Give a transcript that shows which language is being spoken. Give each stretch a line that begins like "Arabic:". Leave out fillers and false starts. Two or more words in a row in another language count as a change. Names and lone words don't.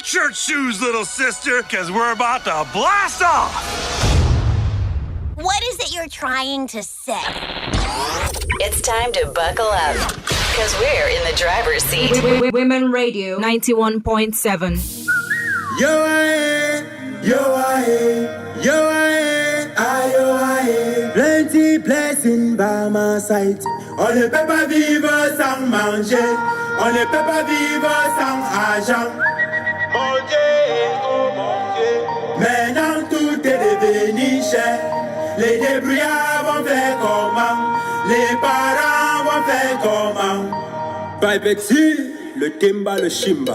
English: your shoes, little sister, because we're about to blast off. What is it you're trying to say? It's time to buckle up, because we're in the driver's seat. Women Radio 91.7. Yo, aye, yo, aye, yo, aye, aye, yo, aye. Plenty blessing by my side.
French: On ne peut pas vivre sans manger. On ne peut pas vivre sans argent. Manger, oh manger. Maintenant tout est devenu cher. Les débrouillards vont faire comment? Les parents vont faire comment? Bye Betsy, le timba, le shimba.